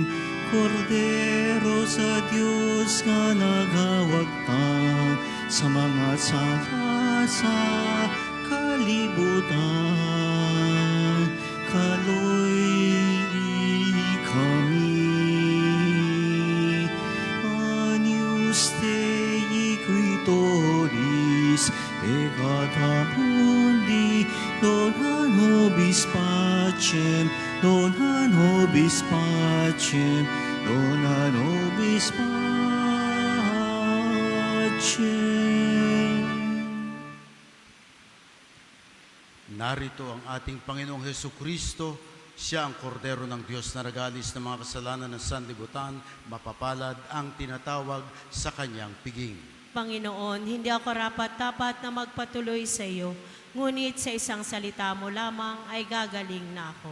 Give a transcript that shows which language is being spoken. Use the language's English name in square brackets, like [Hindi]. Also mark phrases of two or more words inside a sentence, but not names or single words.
[Cebuano] Kordero sa Diyos na nagawagtang sa mga sala sa kalibutan, kaloy kami. [Latin] Agnus Dei qui toris peccata mundi, dona nobis pacem, dona nobis pacem, dona nobis pacem. [Filipino] Narito ang ating Panginoong Heso Kristo, siya ang kordero ng Diyos na nag-aalis ng mga kasalanan ng sanlibutan, mapapalad ang tinatawag sa kanyang piging. Panginoon, hindi ako rapat-dapat na magpatuloy sa iyo, ngunit sa isang salita mo lamang ay gagaling na ako.